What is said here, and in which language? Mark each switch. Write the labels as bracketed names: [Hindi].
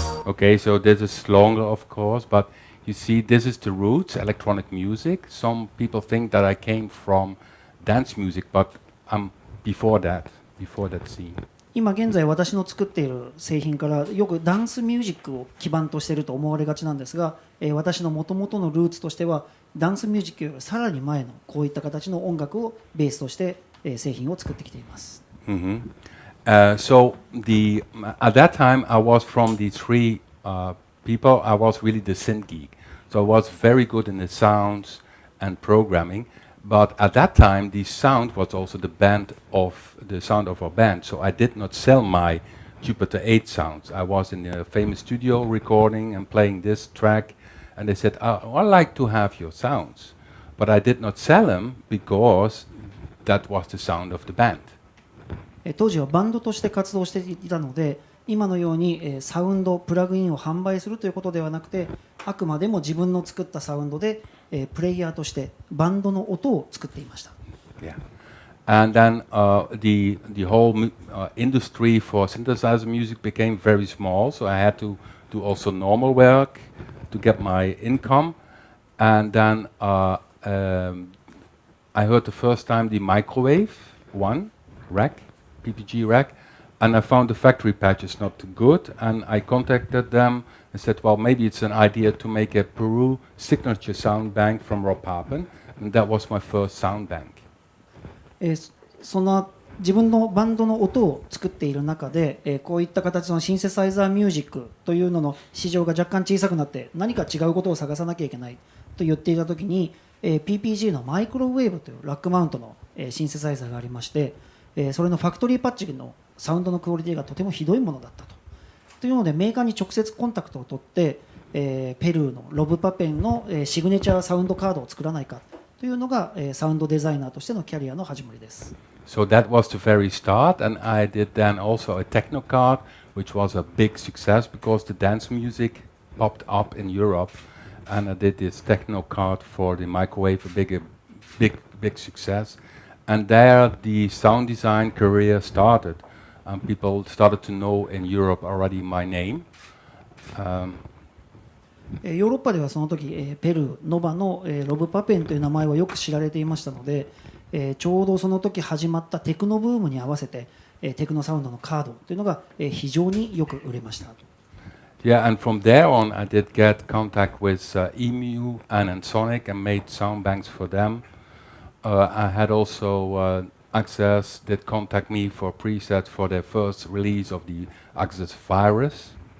[English] Okay, so this is longer, of course, but you see, this is the roots, electronic music. Some people think that I came from dance music, but I'm before that scene. [Japanese] 今現在私の作っている製品からよくダンスミュージックを基盤としていると思われがちなんですが、私の元々のルーツとしてはダンスミュージックよりさらに前のこういった形の音楽をベースとして製品を作ってきています。 [English] So at that time I was from the three people. I was really the synth geek. So I was very good in the sounds and programming. But at that time, the sound was also the sound of our band. So I did not sell my Jupiter 8 sounds. I was in a famous studio recording and playing this track, and they said, "Oh, I'd like to have your sounds." But I did not sell them because that was the sound of the band. [Japanese] 当時はバンドとして活動していたので、今のようにサウンド、プラグインを販売するということではなくて、あくまでも自分の作ったサウンドでプレイヤーとしてバンドの音を作っていました。 [English] Yeah. And then the whole industry for synthesizer music became very small, so I had to do also normal work to get my income. And then I heard the first time the microwave one rack, PPG rack, and I found the factory patches not too good, and I contacted them and said, well, maybe it's an idea to make a Peru signature sound bank from Rob Papen, and that was my first sound bank. [Japanese] そんな自分のバンドの音を作っている中で、こういった形のシンセサイザーミュージックというのの市場が若干小さくなって何か違うことを探さなきゃいけないと言っていたときに、PPG のマイクロウェーブというラックマウントのシンセサイザーがありまして、それのファクトリーパッチのサウンドのクオリティがとてもひどいものだったというので、メーカーに直接コンタクトを取って、ペルーのロブパペンのシグネチャーサウンドカードを作らないかというのがサウンドデザイナーとしてのキャリアの始まりです。 [English] So that was the very start, and I did then also a techno card, which was a big success because the dance music popped up in Europe, and I did this techno card for the microwave, a big success, and there the sound design career started, and people started to know in Europe already my name. [Japanese] ヨーロッパではその時、ペルーノバのロブパペンという名前はよく知られていましたので、ちょうどその時始まったテクノブームに合わせて、テクノサウンドのカードというのが非常によく売れました。 [English] Yeah, and from there on I did get contact with Emu and Sonic and made sound banks for them. I had also Access did contact me for presets for their first release of the Access Virus.